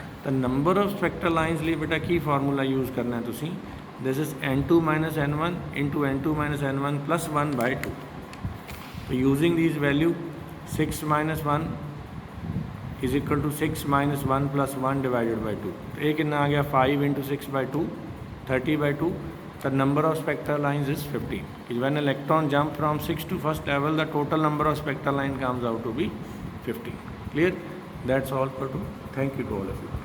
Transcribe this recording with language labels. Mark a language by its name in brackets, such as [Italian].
[English] the number of spectral lines [Punjabi] ਲਈ ਬੇਟਾ ਕੀ formula use ਕਰਨਾ ਹੈ ਤੁਸੀਂ, [English] this is n2 minus n1 into n2 minus n1 plus 1 by 2। so using these value 6 minus 1 is equal to 6 minus 1 plus 1 divided by 2। [Hindi] तो ये कितना आ गया [English] 5 into 6 by 2 30 by 2। the number of spectral lines is 15। when electron jump from 6 to first level the total number of spectral line comes out to be 15। clear? That's all for today. Thank you to all of you।